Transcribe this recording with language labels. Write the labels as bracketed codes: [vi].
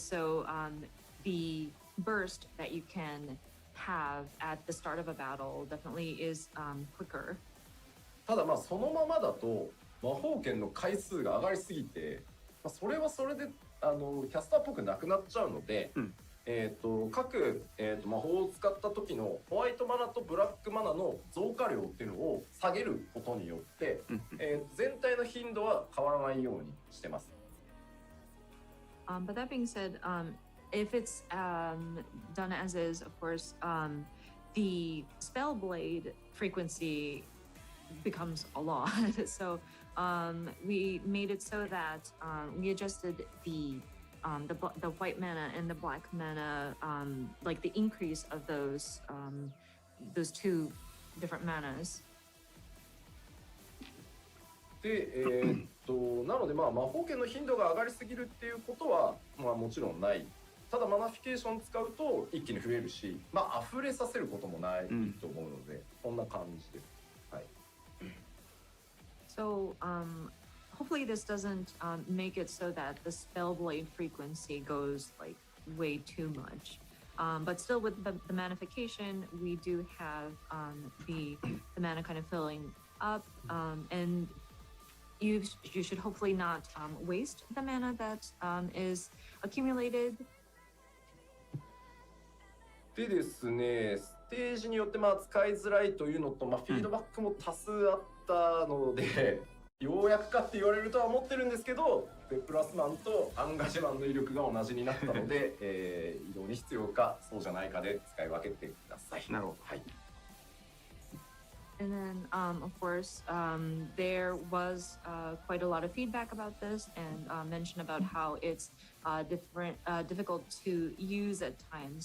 [en] So the burst that you can have at the start of a battle definitely is quicker. [ja] ただまあそのままだと魔法剣の回数が上がりすぎて、それはそれでキャスターっぽくなくなっちゃうので、各、魔法を使った時のホワイトマナとブラックマナの増加量っていうのを下げることによって、全体の頻度は変わらないようにしてます。 [en] But that being said, if it's done as is, of course, the spell blade frequency becomes a lot. So we made it so that we adjusted the white mana and the black mana, like the increase of those two different manas. [ja] で、なのでまあ魔法剣の頻度が上がりすぎるっていうことはまあもちろんない。ただマナフィケーション使うと一気に増えるし、まあ溢れさせることもないと思うので、こんな感じです。はい。 [en] So hopefully this doesn't make it so that the spell blade frequency goes like way too much. But still with the manification, we do have the mana kind of filling up, and you should hopefully not waste the mana that is accumulated. [ja] でですね、ステージによってまあ使いづらいというのと、まあ、フィードバックも多数あったので、ようやくかって言われるとは思ってるんですけど、デプラスマンとアンガジマンの威力が同じになったので、移動に必要かそうじゃないかで使い分けてください。なるほど。はい。 [en] And then, of course, there was quite a lot of feedback about this and mention about how it's difficult to use at times.